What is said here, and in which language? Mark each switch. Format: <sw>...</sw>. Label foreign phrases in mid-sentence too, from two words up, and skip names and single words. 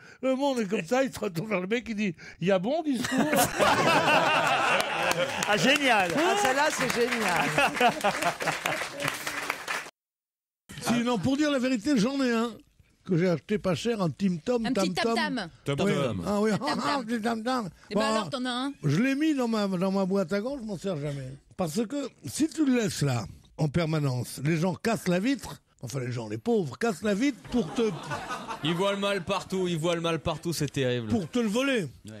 <fr>Le monde est comme ça, il se retourne vers le mec, il dit « y a bon discours ?» Ah, génial. Ah, celle-là, c'est génial. Sinon, pour dire la vérité, j'en ai un que j'ai acheté pas cher, un Tim Tom. Un petit tam-tam. Tam-tam. Ah oui, Tam-tam. un petit tam-tam. Et ben alors, t'en as un? Je l'ai mis dans ma boîte à gants, je m'en sers jamais. Parce que si tu le laisses là, en permanence, les gens cassent la vitre, enfin les gens, les pauvres, cassent la vitre pour te... Ils voient le mal partout, c'est terrible. Pour te le voler. Ouais.</fr>